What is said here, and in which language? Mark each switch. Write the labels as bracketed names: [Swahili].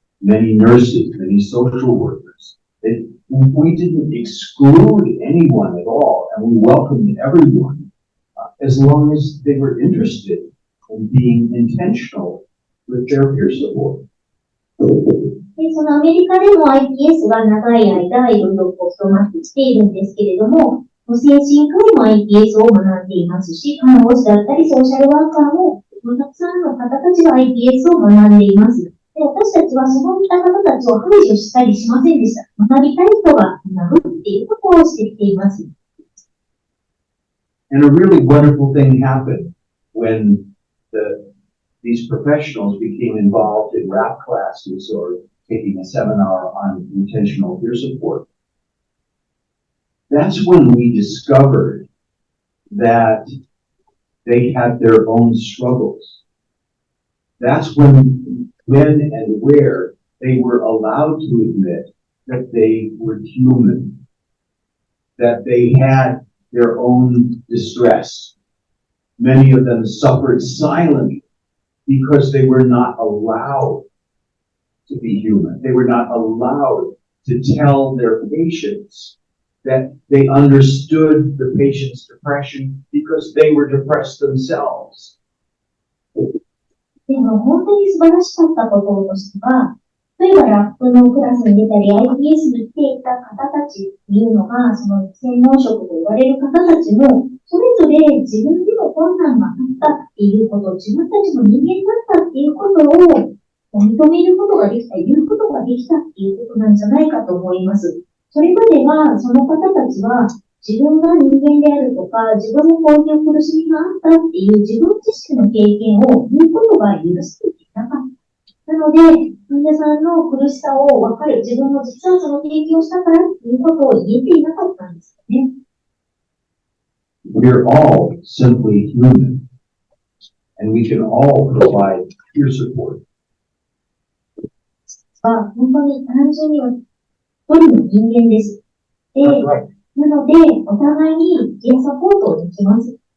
[English] Many nurses, many social workers. We didn't exclude anyone at all, and we welcomed everyone as long as they were interested in being intentional with their peer support. [Japanese] で、そのアメリカでも IPS が長い間いろいろ広まってきているんですけれども、精神科医も IPS を学んでいますし、看護師だったりソーシャルワーカーもたくさんの方たちが IPS を学んでいます。で、私たちはそういった方たちを排除したりしませんでした。学びたい人が学ぶっていうことをしてきています。 [English] And a really wonderful thing happened when these professionals became involved in rap classes or taking a seminar on intentional peer support. That's when we discovered that they had their own struggles. That's when and where they were allowed to admit that they were human, that they had their own distress. Many of them suffered silently because they were not allowed to be human. They were not allowed to tell their patients that they understood the patient's depression because they were depressed themselves. [Japanese] でも本当に素晴らしかったこととしては、例えばラップのクラスに出たり IPS に来ていた方たちっていうのが、その専門職と言われる方たちも、それぞれ自分でも困難があったっていうこと、自分たちも人間だったっていうことを認めることができた、言うことができたっていうことなんじゃないかと思います。それまでは、その方たちは、自分が人間であるとか、自分のこういう苦しみがあったっていう自分自身の経験を言うことが許されていなかった。なので、患者さんの苦しさを分かる、自分も実はその経験をしたからっていうことを言えていなかったんですよね。 [English] We're all simply human, and we can all provide peer support. [Japanese] 本当に単純には一人の人間です。で、なので、お互いにピアサポートをできます。